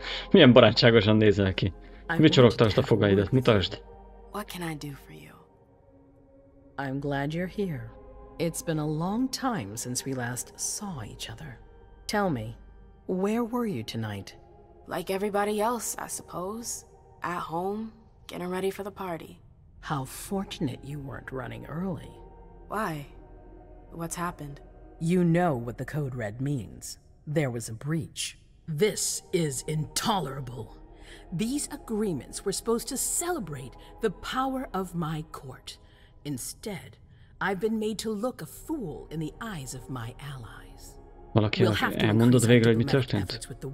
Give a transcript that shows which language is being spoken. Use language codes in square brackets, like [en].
[hu] Milyen barátságosan nézel ki. Vicsorogtasd a fogaidat, mutasd. [en] What can I do for you? I'm glad you're here. It's been a long time since we last saw each other. Tell me, where were you tonight? Like everybody else, I suppose. At home, getting ready for the party. How fortunate you weren't running early. Why? What's happened? You know what the code red means. There was a breach. This is intolerable. These agreements were supposed to celebrate the power of my court. Instead, I've been made to look a fool in the eyes of my allies. [hu] Valakinek elmondod végre, hogy mi történt?